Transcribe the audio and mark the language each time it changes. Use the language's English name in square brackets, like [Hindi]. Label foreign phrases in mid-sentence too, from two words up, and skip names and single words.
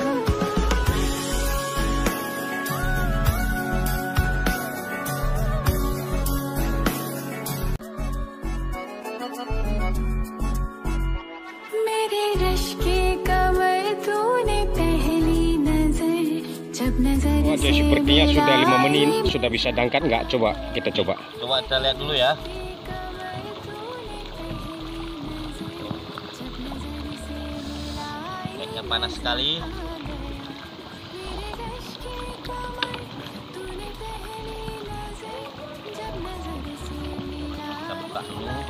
[Hindi] मेरे रश के कमर तूने पहली नजर, जब नजर से [Indonesian] Sepertinya sudah 5 menit, sudah bisa diangkat nggak? Coba kita coba. Coba kita lihat dulu ya. Minyaknya panas sekali. Kita buka dulu.